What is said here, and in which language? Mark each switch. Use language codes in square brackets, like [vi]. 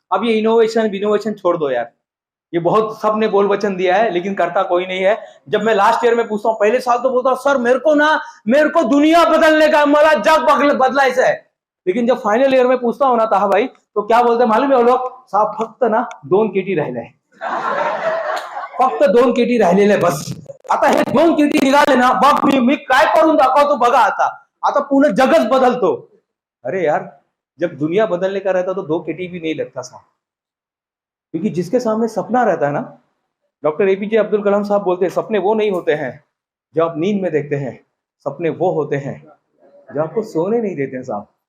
[hi] अब ये इनोवेशन छोड़ दो यार, ये बहुत सबने बोल वचन दिया है लेकिन करता कोई नहीं है। जब मैं लास्ट ईयर में पूछता हूँ, पहले साल तो बोलता हूँ सर मेरे को दुनिया बदलने का, [mr] मला जग बदलायचं [hi] है। लेकिन जब फाइनल ईयर में पूछता हूँ ना ताहा भाई, तो क्या बोलते हैं मालूम है वो लोग? [mr] साहब फक्त ना 2 केटी राहिले, फक्त 2 केटी राहिलेले बस। आता हे 2 केटी निघाले ना, बघ मी काय करून दाखवतो बघा। आता पूर्ण जगच बदलतो। [hi] अरे यार, जब दुनिया बदलने का रहता तो 2 केटी भी नहीं लगता साहब। क्योंकि जिसके सामने सपना रहता है ना, डॉक्टर एपीजे अब्दुल कलाम साहब बोलते हैं, सपने वो नहीं होते हैं जो आप नींद में देखते हैं, सपने वो होते हैं जो आपको सोने नहीं देते हैं साहब।